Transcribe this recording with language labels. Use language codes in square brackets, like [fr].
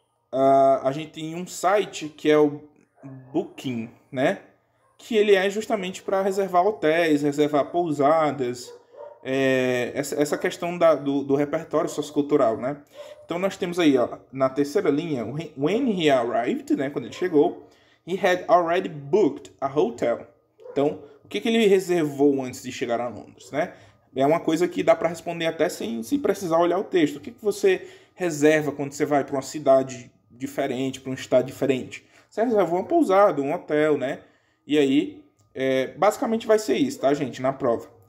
[pt] a gente tem um site que é o Booking, né? Que ele é justamente para reservar hotéis, reservar pousadas, essa questão do repertório sociocultural, né? Então nós temos aí, ó, na terceira linha, [en] when he arrived, [pt] né? Quando ele chegou, [en] he had already booked a hotel. [pt] Então, o que ele reservou antes de chegar a Londres, né? É uma coisa que dá para responder até sem precisar olhar o texto. O que você reserva quando você vai para uma cidade diferente, para um estado diferente? Você reserva uma pousada, um hotel, né? E aí, basicamente vai ser isso, tá, gente? Na prova.